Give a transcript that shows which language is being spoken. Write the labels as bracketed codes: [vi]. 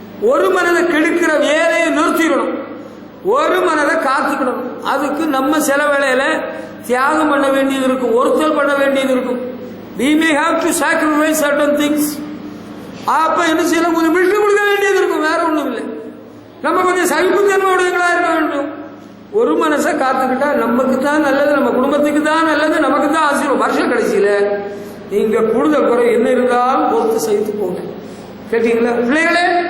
[ta] ஒரு மனதை கெடுக்கிற வேலையை நிறுத்திடணும், ஒரு மனதை காத்துக்கணும். அதுக்கு நம்ம சில வேளையில தியாகம் பண்ண வேண்டியது இருக்கும், ஒருத்தல் பண்ண வேண்டியது இருக்கும். [en] We may have to sacrifice certain things. [ta] அப்ப என்ன செய்யலாம், கொஞ்சம் விட்டு கொடுக்க வேண்டியது இருக்கும், வேற ஒண்ணும் இல்லை. நம்ம கொஞ்சம் சகிப்புத்தன்மையுடையவங்களா இருக்க வேண்டும். ஒரு மனசை காத்துக்கிட்டா நமக்கு தான் நல்லது, நம்ம குடும்பத்துக்கு தான் நல்லது, நமக்கு தான் ஆசீர்வாதம். வருஷ கடைசியில நீங்க கூடுதல் குறை என்ன இருந்தாலும் பொறுத்து சகித்து போங்க. கேட்டீங்களா பிள்ளைகளே?